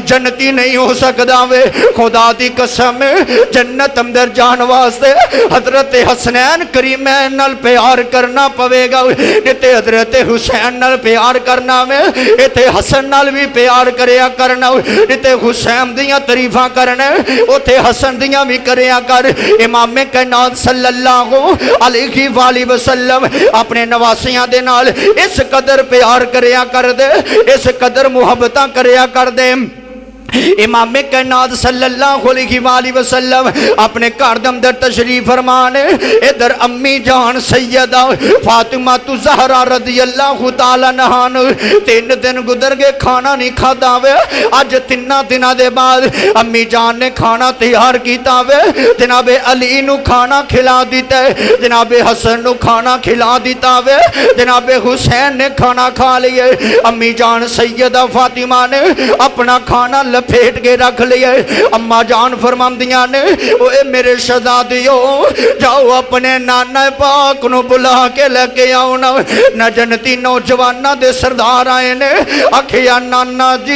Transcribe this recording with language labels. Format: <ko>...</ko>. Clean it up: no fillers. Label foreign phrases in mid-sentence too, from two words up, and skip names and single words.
<pa>ਜੰਨਤੀ ਨਹੀਂ ਹੋ ਸਕਦਾ ਵੇ ਖ਼ੁਦਾ ਦੀ ਕਸਮ ਜੰਨਤ ਅੰਦਰ ਜਾਣ ਵਾਸਤੇ ਹਜ਼ਰਤ ਹਸਨੈਨ ਕਰੀਮੈਨ ਨਾਲ ਪਿਆਰ ਕਰਨਾ ਪਵੇਗਾ ਇੱਥੇ ਹਜ਼ਰਤ ਹੁਸੈਨ ਨਾਲ ਪਿਆਰ ਕਰਨਾ ਵੇ ਇੱਥੇ ਹਸਨ ਨਾਲ ਭੀ ਪਿਆਰ ਕਰਿਆ ਕਰਨਾ ਇੱਥੇ ਹੁਸੈਨ ਦੀਆਂ ਤਾਰੀਫ਼ਾਂ ਕਰਨਾ ਉੱਥੇ ਹਸਨ ਦੀਆਂ ਭੀ ਕਰਿਆ ਕਰ ਇਮਾਮ ਕਾਇਨਾਤ</pa> <ar>صلى الله عليه وسلم</ar> <pa>ਅਪਣੇ ਨਵਾਸਿਆਂ ਦੇ ਨਾਲ ਇਸ ਕਦਰ ਪਿਆਰ ਕਰਿਆ ਕਰਦੇ ਇਸ ਕਦਰ ਮੁਹੱਬਤ ਕਰਿਆ ਕਰਦੇ इस कदर मुहब्बत करया कर दे ਇਮਾਮ ਕਾਇਨਾਤ</pa> <ar>صلى الله عليه وسلم</ar> <pa>ਅਪਣੇ ਘਰ ਦੇ ਅੰਦਰ ਤਸ਼ਰੀਫ਼ ਫ਼ਰਮਾਣ ਇਧਰ ਅੰਮੀ ਜਾਨ ਸੱਯਦਾ ਫ਼ਾਤਿਮਾ ਜ਼ਹਰਾ</pa> <ar>رضي الله تعالى عنها</ar> <pa>3 ਦਿਨ ਗੁਜ਼ਰ ਗਏ</pa> <ur>کھانا نہیں کھاتا وے اج 3 دنوں کے بعد امی جان نے کھانا تیار کیا وے جنابِ علی</ur> <pa>ਨੂੰ ਖਾਣਾ ਖਿਲਾ ਦਿੱਤਾ ਜਨਾਬੇ ਹਸਨ ਨੂੰ ਖਾਣਾ ਖਿਲਾ ਦਿੱਤਾ ਵੇ ਜਨਾਬੇ ਹੁਸੈਨ ਨੇ ਖਾਣਾ ਖਾ ਲਿਆ ਅੰਮੀ ਜਾਨ ਸੱਯਦਾ ਫ਼ਾਤਿਮਾ ਨੇ ਅਪਣਾ ਖਾਣਾ ਲਪੇਟ ਕੇ ਰੱਖ ਲਿਆ ਅੰਮਾਂ ਜਾਨ ਫ਼ਰਮਾਂਦੀਆਂ ਨੇ ਓਏ ਮੇਰੇ ਸ਼ਹਿਜ਼ਾਦਿਓ ਜਾਓ ਅਪਣੇ ਨਾਨਾ ਪਾਕ ਨੂੰ ਬੁਲਾ ਕੇ ਲੈਕੇ ਆਓ ਨਾ ਨ ਜੰਨਤੀ ਨੌਜਵਾਨਾਂ ਦੇ ਸਰਦਾਰ ਆਏ ਨੇ ਆਖਿਆ ਨਾਨਾ</pa>